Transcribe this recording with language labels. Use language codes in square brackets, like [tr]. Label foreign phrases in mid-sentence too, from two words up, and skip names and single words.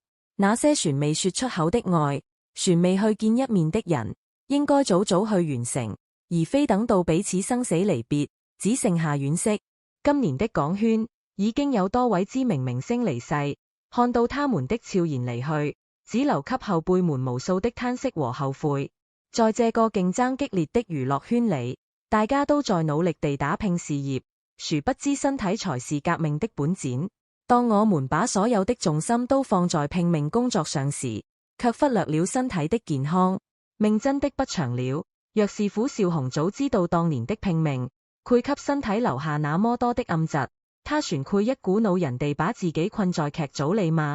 [zh] 那些船未說出口的愛，船未去見一面的人，應該早早去完成，而非等到彼此生死離別，只剩下惋惜。今年的港圈已經有多位知名明星離世，看到他們的悄然離去，只留給後輩們無數的嘆息和後悔。在這個競爭激烈的娛樂圈裏，大家都在努力地打拼事業，殊不知身體才是革命的本錢。當我們把所有的重心都放在拼命工作上時，卻忽略了身體的健康。命真的不長了，若是虎少雄早知道當年的拼命會給身體留下那麼多的暗疾，他船會一股腦人地把自己困在劇組裏嗎？